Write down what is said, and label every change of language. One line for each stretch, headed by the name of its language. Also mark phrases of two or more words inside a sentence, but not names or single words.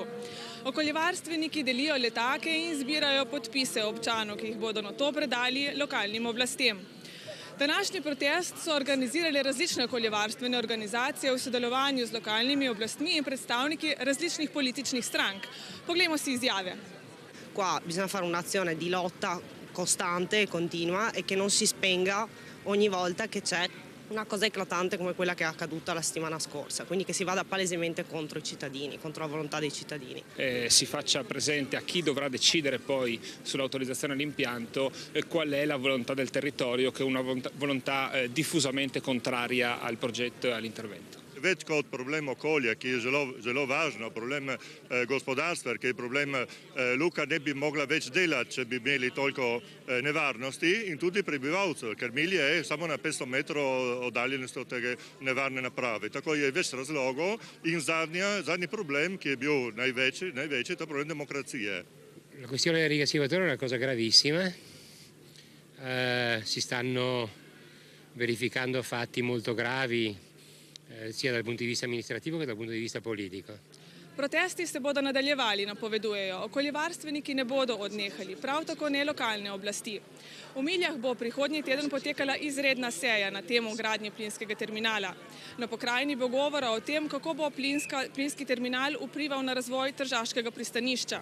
Slovenian: Okoljevarstveniki delijo letake in zbirajo podpise občanov, ki jih bodo nato predali lokalnim oblastem. Današnji protest so organizirali različne okoljevarstvene organizacije v sodelovanju z lokalnimi oblastmi in predstavniki različnih političnih strank. Poglejmo si izjave.
Italian: Qua bisogna fare un'azione di lotta costante e continua e che non si spenga ogni volta che c'è una cosa eclatante come quella che è accaduta la settimana scorsa, quindi che si vada palesemente contro i cittadini, contro la volontà dei cittadini. Si faccia presente a chi dovrà decidere poi sull'autorizzazione all'impianto qual è la volontà del territorio, che è una volontà diffusamente contraria al progetto e all'intervento.
Slovenian: Več kot problem okolja, ki je zelo važno, problem gospodarstva, ki je problem Luka ne bi mogla več delati, če bi imeli toliko nevarnosti, in tudi prebivalcev, ker Milje je samo na 500 metrov oddaljenosti od tega nevarne naprave. Tako je več razlogov in zadnji problem, ki je bil največji, je to problem demokracije.
Italian: La questione del rigassificatore è una cosa gravissima. Si stanno verificando fatti molto gravi sia dal punto di vista amministrativo che dal punto di vista politico.
Slovenian: Protesti se bodo nadaljevali, napovedujejo. Okoljevarstveniki ne bodo odnehali, prav tako ne lokalne oblasti. V Miljah bo prihodnji teden potekala izredna seja na temo gradnje plinskega terminala. Na pokrajini bo govora o tem, kako bo plinski terminal vplival na razvoj tržaškega pristanišča.